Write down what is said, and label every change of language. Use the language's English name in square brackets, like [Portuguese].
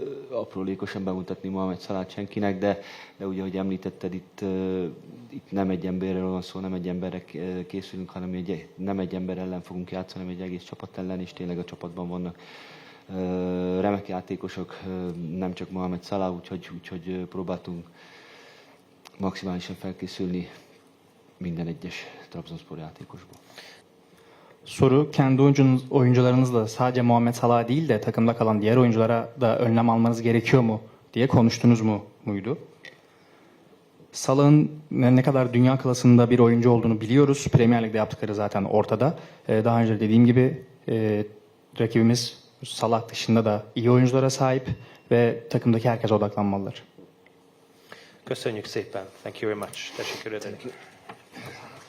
[Hungarian] aprólékosan bemutatni Mohamed Salah senkinek, de ugye, ahogy említetted, itt nem egy emberről van szó, nem egy emberre készülünk, hanem nem egy ember ellen fogunk játszani, hanem egy egész csapat ellen, és tényleg a csapatban vannak remek játékosok, nem csak Mohamed Salah, úgyhogy próbáltunk maximálisan felkészülni minden egyes Trabzonspor játékosból. [Turkish] Soru, kendi oyuncularınızla sadece Muhammed Salah değil de takımda kalan diğer oyunculara da önlem almanız gerekiyor mu diye konuştunuz muydu? Salah'ın ne kadar dünya klasında bir oyuncu olduğunu biliyoruz. Premier Lig'de yaptıkları zaten ortada. Daha önce dediğim gibi rakibimiz Salah dışında da iyi oyunculara sahip ve takımdaki herkese odaklanmalılar. [Hungarian] Köszönjük szépen. [English] Thank you very much. [Hungarian] Tessék, Röder.